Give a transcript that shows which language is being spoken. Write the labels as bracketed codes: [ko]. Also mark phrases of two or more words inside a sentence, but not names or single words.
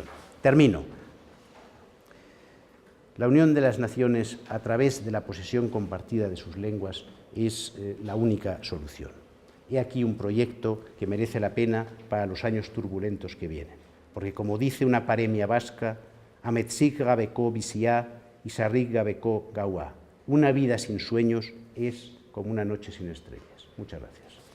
[es] Termino. La unión de las naciones a través de la posesión compartida de sus lenguas es la única solución. He aquí un proyecto que merece la pena para los años turbulentos que vienen, porque, como dice una paremia vasca, [eu] ametzik gabeko bizia [es] y [eu] sarrik gabeko gaua, [es] una vida sin sueños es como una noche sin estrellas. Muchas gracias.